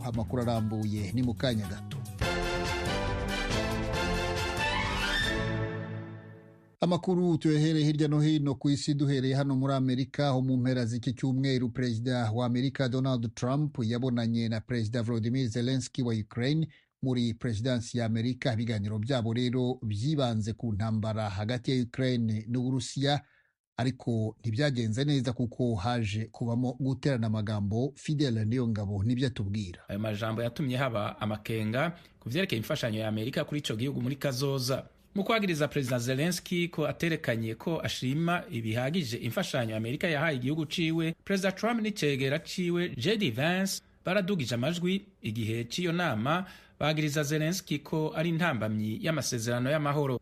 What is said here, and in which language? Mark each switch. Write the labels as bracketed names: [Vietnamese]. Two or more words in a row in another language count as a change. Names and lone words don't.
[Kinyarwanda] Amakuru arambuye ni mu kanya gato. Amakuru tuyahereye hirya no hino ku isi, duhereye hano muri Amerika, aho mu mpera z'iki cyumweru Perezida wa Amerika Donald Trump yabonanye na Perezida Volodymyr Zelensky wa Ukraine muri Presidansi ya Amerika. Ibiganiro byabo rero byibanze ku ntambara hagati ya Ukraine n'Uburusiya, ariko ntibyagenze neza kuko haje kubamo guterana amagambo. Fidel Niyongabo nibyo atubwira. [Rundi] Ayo majambo yatumye haba amakenga ku vyerekeye imfashanyo ya Amerika kuri ico gihugu muri kazoza. Mu kwagiriza Perezida Zelensky ko aterekanye ko ashima ibihagije imfashanyo Amerika yahaye igihugu ciwe, Perezida Trump n'icegera ciwe JD Vance baradugije amajwi igihe c'iyo nama, bagiriza Zelensky ko ari intambamyi y'amasezerano y'amahoro.